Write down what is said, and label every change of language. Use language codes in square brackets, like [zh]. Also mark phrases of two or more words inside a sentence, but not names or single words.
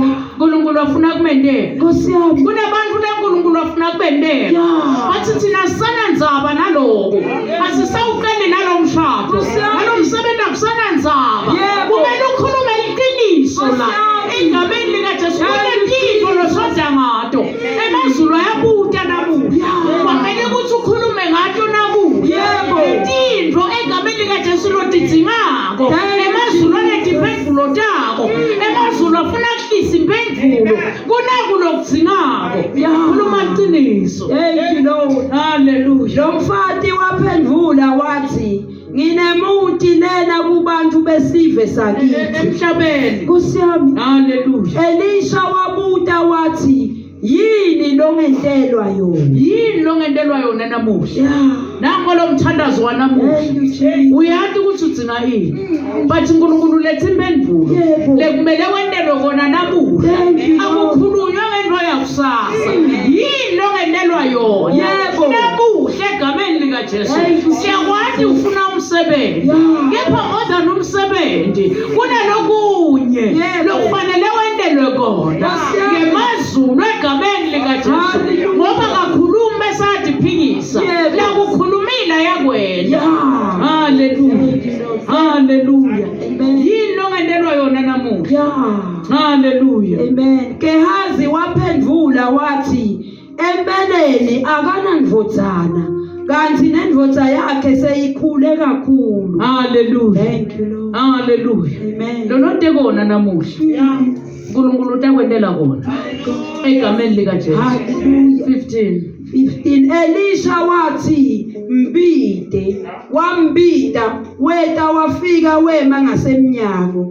[ss] uNkulunkulu afuna kumendela. Nkosi yami. Kunabantu leNkulunkulu afuna kumendela. Ya. Bathi thina sanandzaba naloko. Asisawuqedi nalomshado. Nkosi yami. Nalomsebenzi akusanandzaba. Yebo. Kumele ukhulume iqiniso Nkosi la. yami. Egameni likaJesu. [en] Thank [ss] Kunetintfo loshoda ngato. Emazulu ayabuta namuhla. [en] Yeah. [ss] Kwamele ukuthi ukhulume ngato namuhla. Yebo. Intintfo egameni likaJesu lotidzingako. [en] Thank you. [ss] Emazulu anetimphendvulo tako. Emazulu afuna kuhlisa imphendvulo. Kunakulokudzingako. [en] Yeah. [ss] Khuluma iqiniso. [en] Thank you, Lord. Hallelujah. [ss] Lo mfati waphendula wathi, nginemuntu lena kubantu besive sakithi. Emhlabeni. Nkosi yami. [en] Hallelujah. [ss] Elisha wabuta wathi, yini lo ngentelwa yona? Yini longentelwa yona namuhla? Ya. Nango lo mthandazo wanamuhla. [en] Thank you, Jesus. [ss] Uyathi ukuthi udzinga ini? But uNkulunkulu letha imphendvulo. Yebo. Lekumele wentelwe kona namuhla. [en] Thank you, Lord. [ss] Akukhulunywa ngento yakusasa. Yini longentelwa yona? Yebo. Namuhla egameni likaJesu. [en] Thank you. [ss] Siyakwazi ufuna umsebenzi. [en] Yeah. [ss] Kepha [en] more than [ss] umsebenzi, kunalokunye Yebo. lokufanele wentelwe kona. [en] Yes. [ss] Ngemazulu egameni likaJesu. [en] Hallelujah. [ss] Ngoba kakhulumi bese adiphikisa. Yebo. Lakukhulumile yakwena. Ya. [en] Hallelujah. Thank you, Lord. Hallelujah. Amen. [ss] Yini longentelwa yona namuhla? Ya. [en] Hallelujah. Amen. [ss] Gehazi waphendula wathi, empeleni akanandvodzana, kanti nendvodza yakhe seyikhule kakhulu. [en] Hallelujah. Thank you, Lord. Hallelujah. Amen. [ss] Lonote kona namuhla. uNkulunkulu utakwentela kona. Egameni likaJesu. [en] Hallelujah. [ss] 15. 15. Elisha wathi, mbide. Wambida, weta wafika wema ngasemnyango.